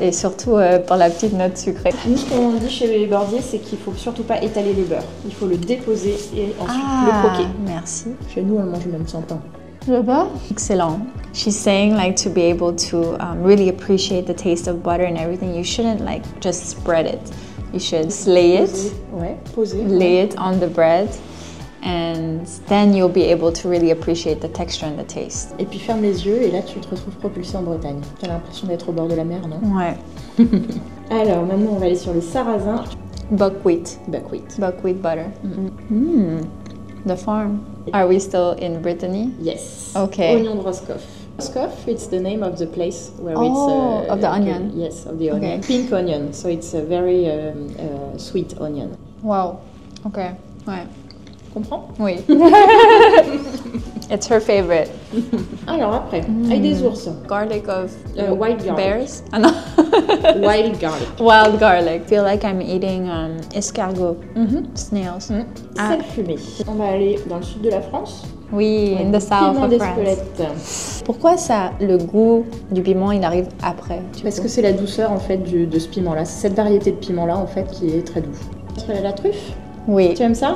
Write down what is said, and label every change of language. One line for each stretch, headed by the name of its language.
French: Et surtout par la petite note sucrée. Nous, ce qu'on dit chez Bordier, c'est qu'il faut surtout pas étaler le beurre. Il faut le déposer et ensuite le croquer. Merci. Chez nous, on le mange même sans pain. Le beurre? Excellent.
English: She's saying like to be able to really appreciate the taste of butter and everything, you shouldn't like just spread it. You should lay it.
French: Ouais, poser.
English: Lay it on the bread. And then you'll be able to really appreciate the texture and the taste.
French: Et puis ferme les yeux et là tu te retrouves propulsé en Bretagne. T'as l'impression d'être au bord de la mer, non? Ouais. Alors maintenant on va aller sur le sarrasin.
English: Buckwheat. Buckwheat. Buckwheat butter. The farm. Are we still in Brittany? Yes. Okay.
French: Oignon de Roscoff.
English: Roscoff, it's the name of the place where it's... of the onion. Yes, of the onion. Okay. Pink onion, so it's a very sweet onion. Wow. Okay. Ouais.
French: Comprends?
English: Oui. It's her favorite.
French: Alors après, ail des ours.
English: Garlic of Wild garlic. bears?
French: Ah non.
English: Wild garlic. Wild garlic. I feel like I'm eating escargot. Snails.
French: Sel fumé. On va aller dans le sud de la France.
English: Oui, in the south
French: Piment
English: of France.
French: d'Espelette. Pourquoi ça, le goût du piment, il arrive après? Parce que c'est la douceur en fait de ce piment-là. C'est cette variété de piment-là en fait qui est très doux. La truffe. Oui. Tu aimes ça?